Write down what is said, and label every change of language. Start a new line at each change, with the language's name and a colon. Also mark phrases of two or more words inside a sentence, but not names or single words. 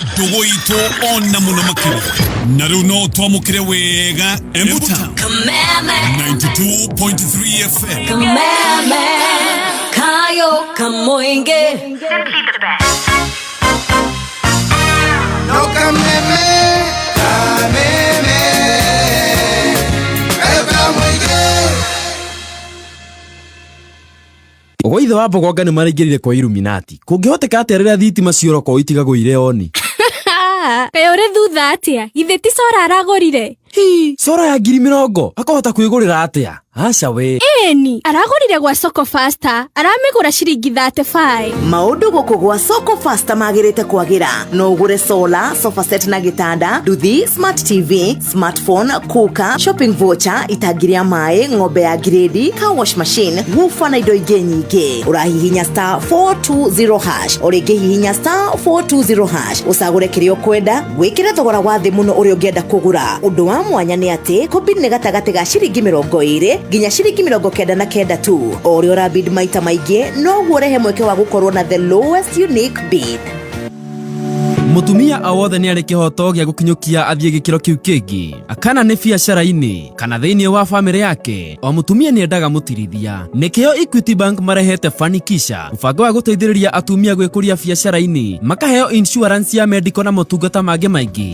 Kikuyu: mitugo itu ona muno makiri na riu no twamukire wega Embuta 92.3 FM Kameme Kayo Kamoinge
English: Simply the best.
Kikuyu: No kameme, kameme, kayo kamoinge. Ogoithe wa Bogonga nĩ maraingĩrire kwa Illuminati. Kũngĩhoteka atĩa rĩrĩa thitima cioroko itigagũire oni? Kayo uri thutha atia? Ithe ti Sora aragũrire. Sora ya 20,000 akahota kwĩgũrĩra atĩa? Aca we. Eni, aragũrire gwa Soko Faster. Aramĩgũra ciringi 35. Maundu gũkũ gwa Soko Faster magĩrĩte kwagĩra. No ũgũre solar,
English: sofa set
Kikuyu: na gĩtanda, nduthi,
English: smart TV, smartphone,
Kikuyu: kuka,
English: shopping voucher,
Kikuyu: itangi rĩa maĩ, ng'ombe ya grade,
English: car wash machine,
Kikuyu: woofer na indo ingĩ nyingĩ. Ũrahihinya *420#. Ũrĩngĩ hihinya *420#. Ũcagũre kĩrĩa ũkwenda, gwĩkĩra thogora wa thĩ mũno ũrĩa ũngĩenda kũgũra. Ũndũ wa mwanya nĩ atĩ, kombini nĩ gatagatĩ ga ciringi 20 nginya ciringi 99 tu. O ũrĩa ũrabid maita maingĩ, no guorehe mweke wa gũkorwo na
English: the lowest unique bid.
Kikuyu: Mutumia awothe nĩ arĩ kĩhoto gĩa gũkinyũkia athiĩ gĩkĩro kĩu kĩngĩ. Akana nĩ biacara-inĩ kana thĩinĩ wa famĩlĩ yake. O mutumia nĩ endaga mũtirithia. Nĩkĩo Equity Bank marehete Fanikisha, mũbango wa gũteithĩrĩria atumia gwĩkũria biacara-inĩ, makaheo insurance ya medical na motungata mangĩ maingĩ.